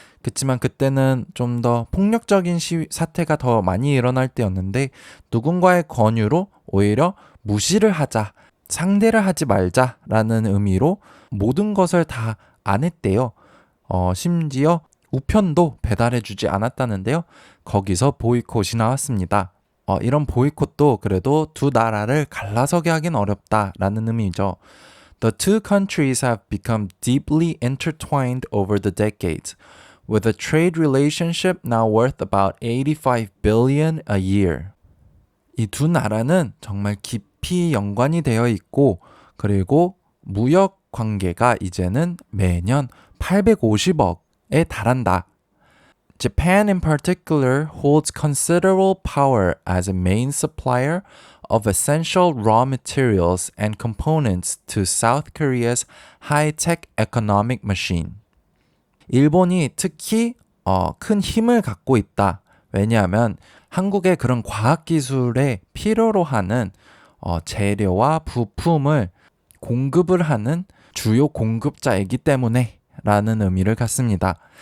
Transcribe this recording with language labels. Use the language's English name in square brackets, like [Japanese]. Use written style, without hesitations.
[Korean] 그렇지만 그때는 좀 더 폭력적인 사태가 더 많이 일어날 때였는데 누군가의 권유로 오히려 무시를 하자, 상대를 하지 말자라는 의미로 모든 것을 다 안 했대요. 심지어 우편도 배달해주지 않았다는데요. 거기서 보이콧이 나왔습니다. 이런 보이콧도 그래도 두 나라를 갈라서게 하긴 어렵다라는 의미죠. [English] The two countries have become deeply intertwined over the decades, with a trade relationship now worth about 85 billion a year. [Korean] 이 두 나라는 정말 깊이 연관이 되어 있고 그리고 무역 관계가 이제는 매년 850억에 달한다. [English] Japan in particular holds considerable power as a main supplier of essential raw materials and components to South Korea's high-tech economic machine. [Korean] 일본이 특히 큰 힘을 갖고 있다. 왜냐하면 한국의 그런 과학기술에 필요로 하는 재료와 부품을 공급을 하는 주요 공급자이기 때문에 라는 의미를 갖습니다.